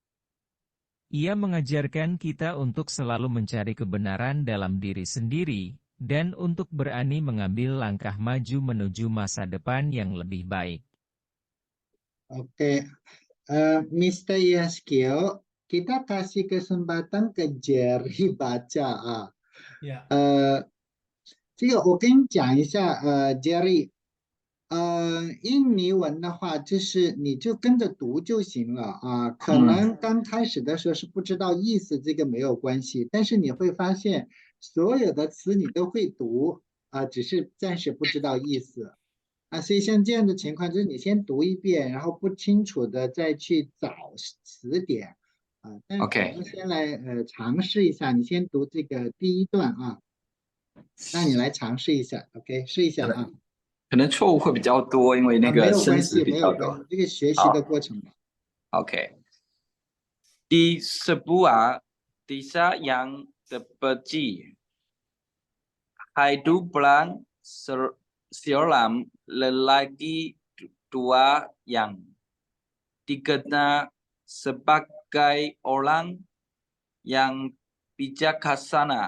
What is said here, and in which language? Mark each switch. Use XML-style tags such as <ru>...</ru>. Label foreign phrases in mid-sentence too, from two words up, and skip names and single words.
<id>Ia mengajarkan kita untuk selalu mencari kebenaran dalam diri sendiri, dan untuk berani mengambil langkah maju menuju masa depan yang lebih baik. Oke, Mr. Yeskio, kita kasih kesempatan ke Jerry baca 啊。 Ya.</id> <zh>这个我跟你讲一下，Jerry，印尼文的话，就是你就跟着读就行了啊。可能刚开始的时候是不知道意思，这个没有关系，但是你会发现所有的词你都会读啊，只是暂时不知道意思啊。所以像这样的情况，就是你先读一遍，然后不清楚的再去找词典啊。但是我 OK，们先来尝试一下，你先读这个第一段啊，让你来尝试一下，OK，试一下啊。可能错误会比较多，因为那没个生有关系，词比较多。没有关系，这个学习的过程嘛。</zh> <id>OK， di sebuah desa yang terpencil, hiduplah seorang lelaki tua yang dikenal sebagai orang yang bijaksana.</id>